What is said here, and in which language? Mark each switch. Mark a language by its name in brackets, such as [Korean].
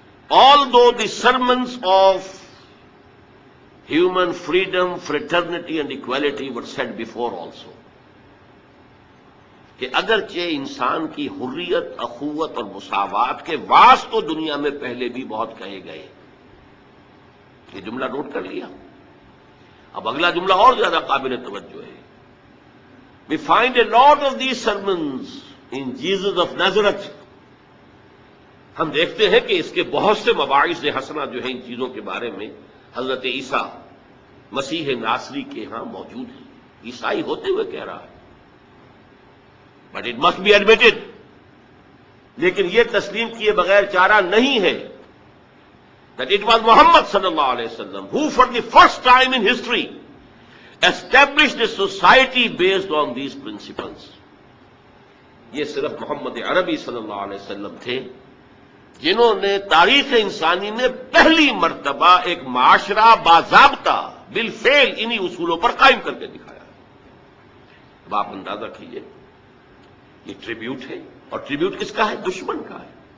[English] Although the sermons of human freedom, fraternity and equality were said before also، [Urdu] کہ اگرچہ انسان کی حریت، اخوت اور مساوات کے واعظ تو دنیا میں پہلے بھی بہت کہے گئے. یہ جملہ نوٹ کر لیا. اب اگلا جملہ اور زیادہ قابل توجہ ہے. [English] We find a lot of these sermons in Jesus of Nazareth. [Urdu] ہم دیکھتے ہیں کہ اس کے بہت سے مباعث حسنہ جو ہیں ان چیزوں کے بارے میں حضرت عیسیٰ مسیح ناصری کے ہاں موجود ہیں. عیسائی ہوتے ہوئے کہہ رہا ہے، [English] but it must be admitted, [Urdu] لیکن یہ تسلیم کیے بغیر چارہ نہیں ہے [English] that it was Muhammad sallallahu alayhi wasallam who for the first time in history established a society based on these principles. [Urdu] یہ صرف محمد عربی صلی اللہ علیہ وسلم تھے جنہوں نے تاریخ انسانی میں پہلی مرتبہ ایک معاشرہ باضابطہ بالفعل انہی اصولوں پر قائم کر کے دکھایا. اب آپ اندازہ کیجئے، یہ ٹریبیوٹ ہے، اور ٹریبیوٹ کس کا ہے؟ دشمن کا ہے.